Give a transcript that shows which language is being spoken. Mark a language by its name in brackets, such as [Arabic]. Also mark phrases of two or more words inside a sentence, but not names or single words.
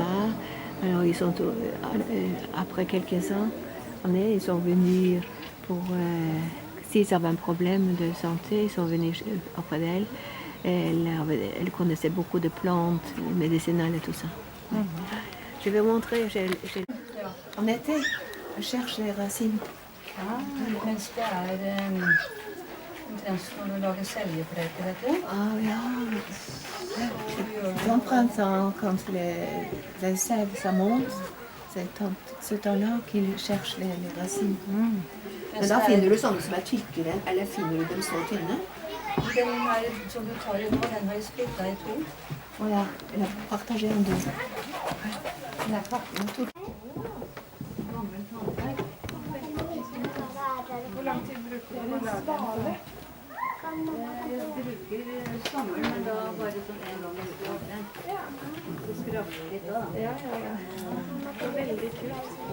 [French] Alors ils sont après quelques années, ils sont venus pour s'ils avaient un problème de santé, ils sont venus auprès d'elle. Elle connaissait beaucoup de plantes médicinales et tout ça. Je vais montrer. En été, je cherche les racines. [Norwegian] Mens det omtrent som når du lager seljepreker, vet du. Ah ja. [French] C'est en printemps, quand les sève, ça monte, c'est ce temps-là qu'ils cherchent les racines. [Norwegian] Men da finner du sånne som er tykkere, eller finner du dem så tynne? Den her som du tar i nå, den har jeg splittet i to. Å ja, eller [French] partager en deux. [Norwegian] Den er pakket med to. Hvor lang tid bruker du på å lage den? bruker sommeren, men da bare sånn en gang i året. Så skraper litt da. Ja. Det er veldig kult.